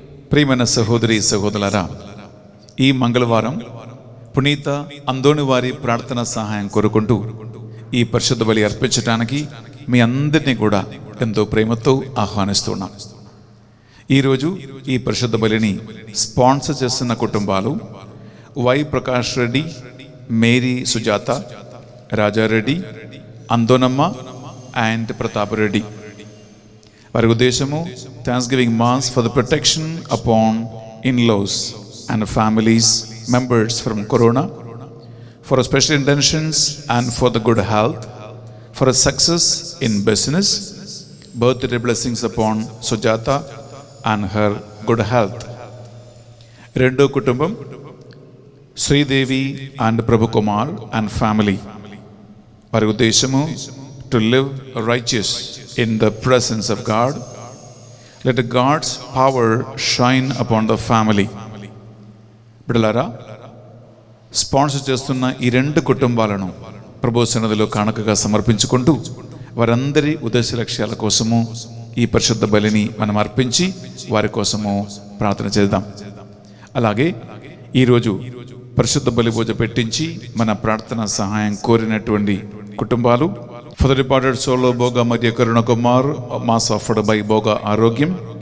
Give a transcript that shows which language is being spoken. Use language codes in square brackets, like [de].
[te] ప్రియమైన సహోదరి సహోదరులారా, ఈ మంగళవారం పునీత అందోని వారి ప్రార్థన సహాయం కోరుకుంటూ ఈ పరిశుద్ధ బలి అర్పించడానికి మీ అందరినీ కూడా ఎంతో ప్రేమతో ఆహ్వానిస్తున్నాం. ఈరోజు ఈ పరిశుద్ధ బలిని స్పాన్సర్ చేస్తున్న కుటుంబాలు why Prakash Reddy, Mary Sujatha, Rajareddy, అందోనమ్మ and Pratap Reddy. వారి ఉద్దేశము [en] Thanks giving mass for the protection upon in-laws and families members from corona, for a special intentions and for the good health, for a success in business, birthday blessings upon Sujata and her good health. [te] Rendo kutumbam [en] Sridevi and Prabhu Kumar and family. [te] Vari uddeshamu [en] to live righteous in the presence of God. Let God's power shine upon the family. [te] బిడ్డలారా, sponsor చేస్తున్న ఈ రెండు కుటుంబాలను ప్రభు సన్నిధిలో కానుకగా సమర్పించుకుంటూ వారందరి ఉద్దేశ లక్ష్యాల కోసము ఈ పరిశుద్ధ బలిని మనం అర్పించి వారి కోసము ప్రార్థన చేద్దాం. అలాగే ఈరోజు పరిశుద్ధ బలి పూజ పెట్టించి మన ప్రార్థన సహాయం కోరినటువంటి కుటుంబాలు [en] for the departed soul of [te] బోగా మరియు కరుణ కుమార్, [en] mass offered by [te] బోగా ఆరోగ్యం.